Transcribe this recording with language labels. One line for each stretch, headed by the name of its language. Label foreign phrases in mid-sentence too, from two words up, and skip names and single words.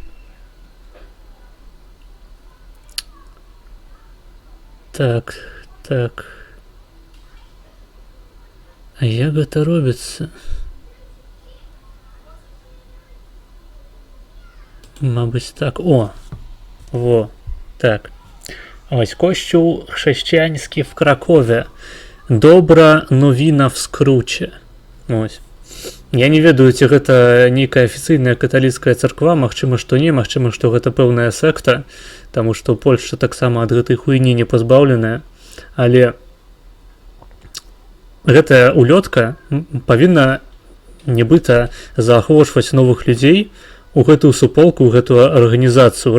Belarusian: Так, так. А як гэта робіцца? Мабыць так. О! Во! Так.
Polish: Ось kościół chrześcijański w Krakowie. Dobra nowina w skrócie. Ось.
Belarusian: Я не ведаю, ці гэта нейкая афіцыйная каталіцкая царква, магчыма, што не, магчыма, што гэта пэўная секта, таму што Польшча таксама ад гэтай хуйні не пазбаўленая, але гэтая улётка павінна нібыта заахвочваць новых людзей у гэтую суполку, у гэтую арганізацыю.